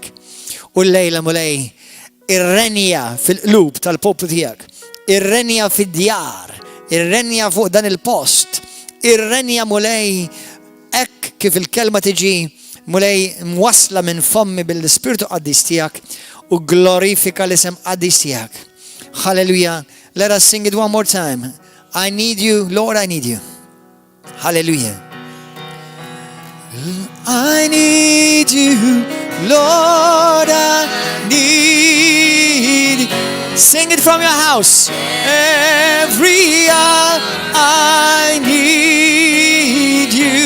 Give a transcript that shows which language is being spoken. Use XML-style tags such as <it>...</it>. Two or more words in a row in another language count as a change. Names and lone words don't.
<mt>U l-lejla mulej irrenja fil-qlub tal-poplu tiegħek, irrenja fid-djar, irrenja fuq dan il-post, irrenja mulej hekk kif il-kelma tiġi mulej mwasla minn fommi bil-Ispiritu Qaddis tiegħek u glorifika l-isem Qaddis tiegħek.</mt> <en>Hallelujah. Let us sing it one more time. I need you, Lord, I need you. Hallelujah. I need you, Lord, I need you. Sing it from your house. Every hour I need you.</en>